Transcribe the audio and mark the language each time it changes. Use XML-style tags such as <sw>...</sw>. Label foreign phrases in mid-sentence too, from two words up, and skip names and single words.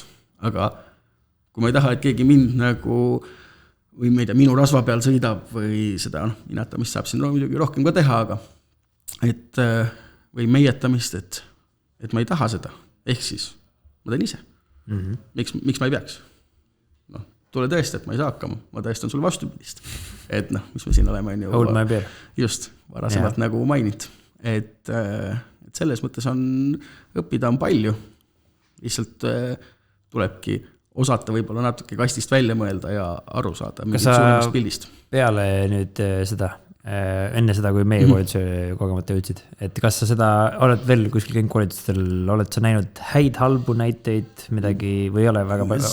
<et>Aga kui ma ei taha, et keegi mind nagu või ma ei tea, minu rasva peal sõidab või seda inatamist saab siin muidugi rohkem ka teha, aga et või meietamist, et ma ei taha seda. Ehk siis ma teen ise. Miks ma ei peaks? No, tule tõesti, et ma ei saa hakkama. Ma tõestan sulle vastupidist. Et noh, mis me siin oleme on ju,</et> <en>hold my beer.</en> <et>Just, varasemalt nagu mainid. Et selles mõttes on õppida on palju. Lihtsalt tulebki osata võib-olla natuke kastist välja mõelda ja aru saada mingit suuremast pildist. Peale nüüd seda, enne seda, kui meie koolituse kogemata jõudsid, et kas sa seda oled veel kuskil käinud koolitustel, oled sa näinud häid halbu näiteid midagi või ei ole väga palju?</et>